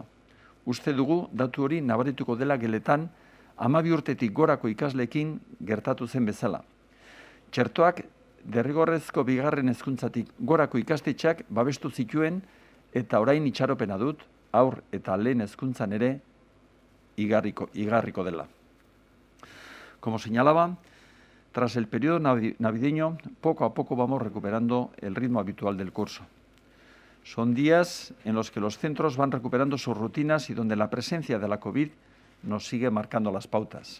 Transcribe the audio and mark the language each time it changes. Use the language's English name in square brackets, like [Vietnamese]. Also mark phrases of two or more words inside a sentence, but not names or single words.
[Basque] Uste dugu datu hori nabarituko dela geletan 12 urtetik gorako ikasleekin gertatu zen bezala. Txertoak derrigorrezko bigarren hezkuntzatik gorako ikastetxeak babestu zituen eta orain itxaropena dut, haur eta lehen hezkuntzan ere igarriko dela. [Spanish] Como señalaba, tras el periodo navideño, poco a poco vamos recuperando el ritmo habitual del curso. Son días en los que los centros van recuperando sus rutinas y donde la presencia de la COVID nos sigue marcando las pautas.